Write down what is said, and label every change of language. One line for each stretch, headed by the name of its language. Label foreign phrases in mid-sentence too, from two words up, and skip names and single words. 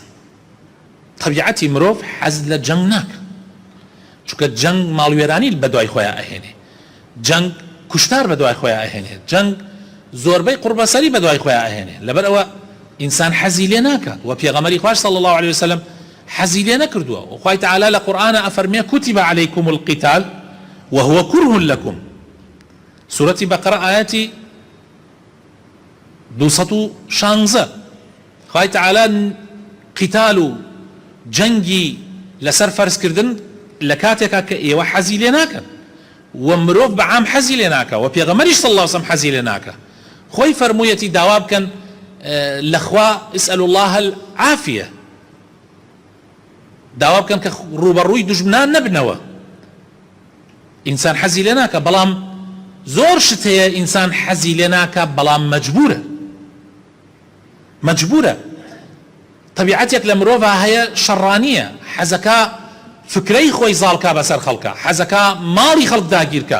Central Kurdish: طبیعەتی مرۆڤ حەز لە جەنگ ناکە، چونکە جەنگ ماڵوێرانی بە دوای خۆیان ئەهێنێ، جەنگ کوشتار بە دوای خۆیان ئەهێنێ، جەنگ زۆربەی قوربەسەری بە دوای خۆیان ئەهێنێ. لەبەر ئەوە ئینسان حەزی لێ ناکات و پێغەمبەری خوای
Arabic: صلی الله عليه وسلم
Central Kurdish: حەزی لێ نەکردووە. و خوای تعالی لە قورئانە ئەفەرمێ
Arabic: كتب عليكم القتال وهو كره لكم.
Central Kurdish: سورەتی بەقەرە ئاەتی 216 خوای تعالی قتال و جەنگی لەسەر فەرزکردن لە کاتێکا کە ئێوە حەزی لێ ناکەن و مرۆڤ بەعام حەزی لێ ناکە و پێغەمبەریش
Arabic: صلی الله عليه وسلم
Central Kurdish: حەزی لێ ناکە. خۆی فەرموویەتی داوا بکەن لەخوا
Arabic: اسألوا الله العافية،
Central Kurdish: داوا بکەن کە ڕوبەڕووی دوژمنان نەبنەوە. ئینسان حەزی لێ ناکە، بەڵام زۆر شت هەیە ئینسان حەزی لێ ناکە بەڵام مەجبورە. طبیعەتێک لە مرۆڤە هەیە شەڕانیە، حەزەکە فکرەی خۆی زاڵکا بەسەر خەڵکە، حەزەکە ماڵی خەڵک داگیرکە.